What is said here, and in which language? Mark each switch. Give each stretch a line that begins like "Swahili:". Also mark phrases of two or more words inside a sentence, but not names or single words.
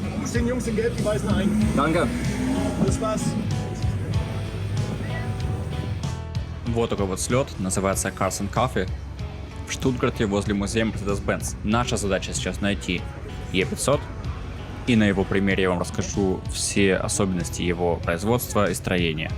German: den Jungs in Gelb die Weißen ein. Danke. Viel Spaß.
Russian: Вот такой вот слет, называется Cars and Coffee. В Штутгарте возле музея Mercedes-Benz. Наша задача сейчас найти E500. И на его примере я вам расскажу все особенности его производства и строения.